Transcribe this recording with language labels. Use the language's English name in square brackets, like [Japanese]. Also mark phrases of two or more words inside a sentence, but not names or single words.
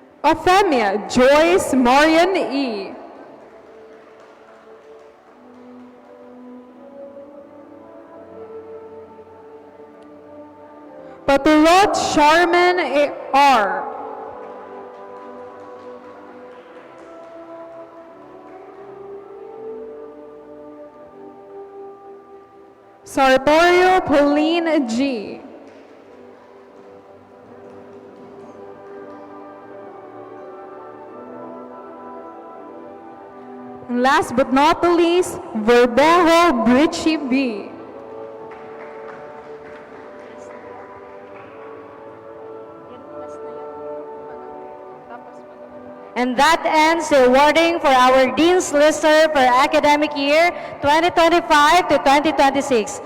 [English] Ophemia Joyce Marian E. Paturot Sharman R. Sartorio Pauline G. And last but not the least, Verdejo Britchie B. And that ends the awarding for our Dean's Lister for academic year 2025 to 2026.